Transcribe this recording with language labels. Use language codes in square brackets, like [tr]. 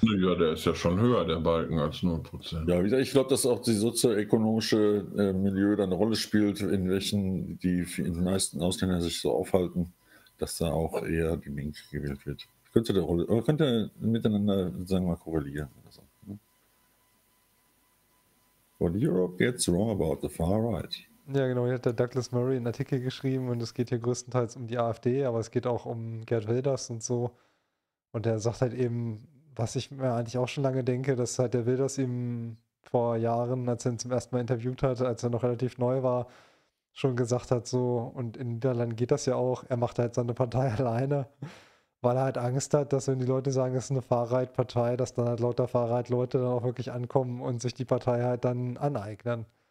[de] Ja, der ist ja schon höher, der Balken, als 0%. Ja, wie gesagt, ich glaube, dass auch die sozioökonomische Milieu dann eine Rolle spielt, in welchen die meisten Ausländer sich so aufhalten, dass da auch eher die Linke gewählt wird. Könnte der Rolle, oder könnte miteinander, sagen wir mal, korrelieren. Also, ne? [en] What Europe gets wrong about the far right. [de] Ja, genau, hier hat der Douglas Murray einen Artikel geschrieben und es geht hier größtenteils um die AfD, aber es geht auch um Geert Wilders und so. Und er sagt halt eben, was ich mir eigentlich auch schon lange denke, dass halt der Wilders ihm vor Jahren, als er ihn zum ersten Mal interviewt hat, als er noch relativ neu war, schon gesagt hat so, und in Niederlanden geht das ja auch, er macht halt seine Partei alleine, weil er halt Angst hat, dass wenn die Leute sagen, es ist eine Far-Right-Partei, dass dann halt lauter Far-Right-Leute dann auch wirklich ankommen und sich die Partei halt dann aneignen.